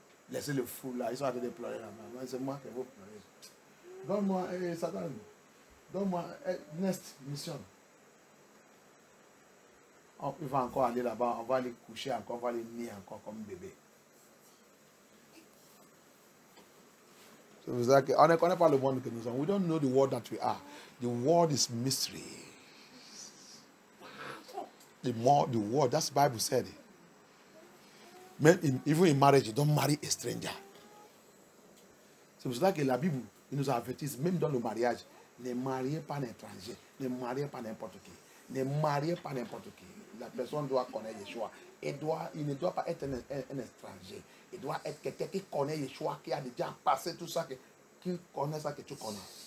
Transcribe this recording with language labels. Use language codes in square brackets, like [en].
[fr] Laissez le fou là, ils sont en train de pleurer là-bas. C'est moi qui vais pleurer. Donne-moi, Satan, donne-moi [en] next mission. [fr] Il va encore aller là-bas, on va aller coucher encore, on va aller nier encore comme bébé. On ne connaît pas le monde que nous sommes. [en] We don't know the world that we are. The world is mystery. The world, that's the Bible said. Even in marriage, you don't marry a stranger. [fr] C'est pour cela que la Bible nous avertit, même dans le mariage, ne mariez pas un étranger, ne mariez pas n'importe qui, ne mariez pas n'importe qui. La personne doit connaître Yeshua. Il ne doit pas être un étranger. Il doit être quelqu'un qui connaît Yeshua, qui a déjà passé tout ça, qui connaît ça que tu connais.